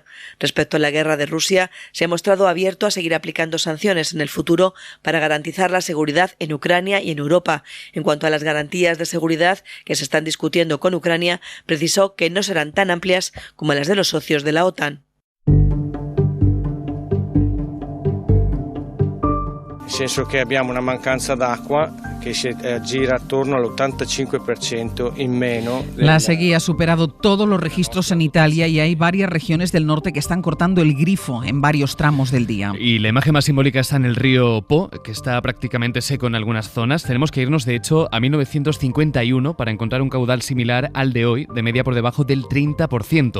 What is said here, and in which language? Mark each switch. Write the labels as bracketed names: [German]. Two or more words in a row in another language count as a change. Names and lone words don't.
[Spanish] Respecto a la guerra de Rusia, se ha mostrado abierto a seguir aplicando sanciones en el futuro para garantizar la seguridad en Ucrania y en Europa. En cuanto a las garantías de seguridad que se están discutiendo con Ucrania, precisó que no serán tan amplias como las de los socios de la OTAN. [Italian] senso che abbiamo una mancanza d'acqua che si aggira attorno all'85% in meno. [Spanish] La sequía ha superado todos los registros en Italia y hay varias regiones del norte que están cortando el grifo en varios tramos del día. Y la imagen más simbólica está en el río Po, que está prácticamente seco en algunas zonas. Tenemos que irnos, de hecho, a 1951 para encontrar un caudal similar al de hoy, de media por debajo del 30%.